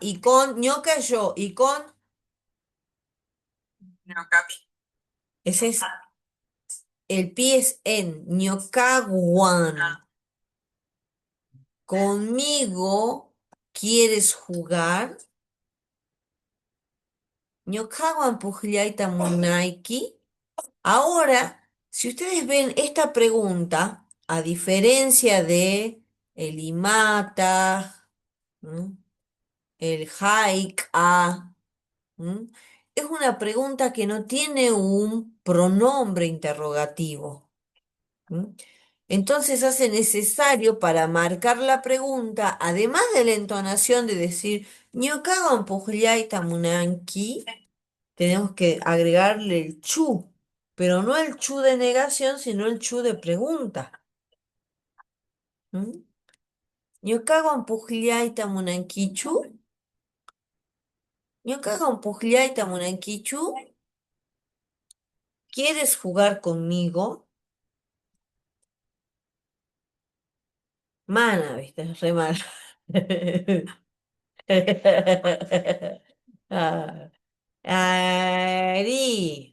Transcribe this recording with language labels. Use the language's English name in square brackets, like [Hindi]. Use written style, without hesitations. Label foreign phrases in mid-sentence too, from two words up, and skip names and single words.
[Spanish] Y con ñoca yo. Y con. [Quechua] No capi. [Spanish] Ese es. El pie es en. ñocaguan. Conmigo. ¿Quieres jugar? [Quechua] Ñocaguan pugliaita munaiki. [Spanish] Ahora, si ustedes ven esta pregunta, a diferencia de el imata, ¿m? El haika, ¿m? Es una pregunta que no tiene un pronombre interrogativo. ¿M? Entonces hace necesario para marcar la pregunta, además de la entonación de decir [Quechua] ñocagon pugliaita munanki, [Spanish] tenemos que agregarle el chu, pero no el chu de negación, sino el chu de pregunta. [Quechua] ¿M? Ñocagon pugliaita munankichu, ñocagon pugliaita munankichu, [Spanish] ¿quieres jugar conmigo? Mana, viste, es re mala. Ah, Ari,